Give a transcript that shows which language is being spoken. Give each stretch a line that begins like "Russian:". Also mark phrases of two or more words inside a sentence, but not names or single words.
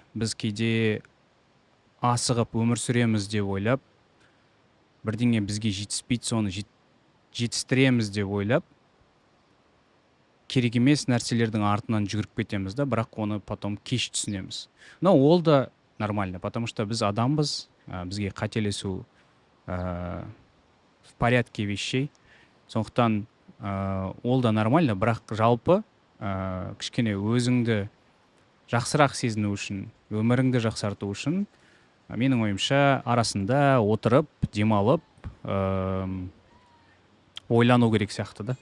Kazakh: Біз кейде асығып өмір сүреміз деп ойлап, бірдеңе бізге жетіспейді, соны жетістіреміз деп ойлап, керек емес нәрселердің артынан жүгіріп кетеміз да, бірақ оны потом кеш түсінеміз.
Russian: Но
Kazakh: ол да
Russian: нормально, потому что
Kazakh: біз адамбыз, бізге қателесу
Russian: в порядке вещей.
Kazakh: Сондықтан ол да нормально, бірақ жалпы кішкене өзіңді жақсырақ сезіну үшін, өміріңді жақсарту үшін, менің ойымша арасында отырып, демалып, ойлану керек сияқты да.